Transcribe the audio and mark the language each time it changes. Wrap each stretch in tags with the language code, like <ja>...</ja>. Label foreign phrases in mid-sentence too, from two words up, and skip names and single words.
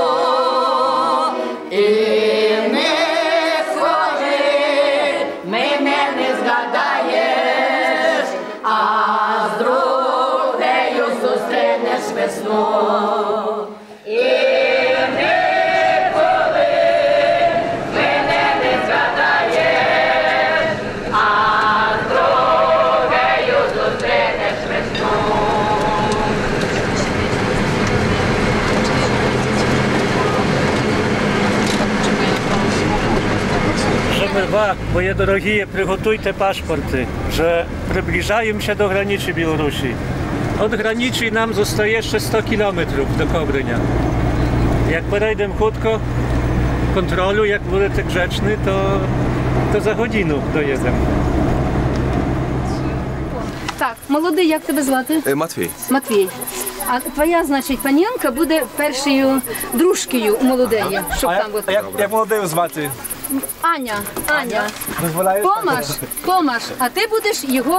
<uk>І не схожи, мене не згадаєш, а з другою зустрінеш весну. І ніколи мене не згадаєш, а з другою зустрінеш весну.</uk> <pl>Moje drogie, przygotujcie paszporty, że przybliżają się do granicy Białorusi. Od granicy nam zostaje jeszcze 100 km do Kobrynia. Jak podejdę krótko kontrolu, jak będę grzeczny, to za godzinę dojedę.</pl> <uk>Так, молодий, як тебе звати? Матвій. Матвій. А твоя, значить, панянка буде першою дружкою у молодеї, щоб там бути. Як молодий звати? Аня. Томаш, а ти будеш його</uk>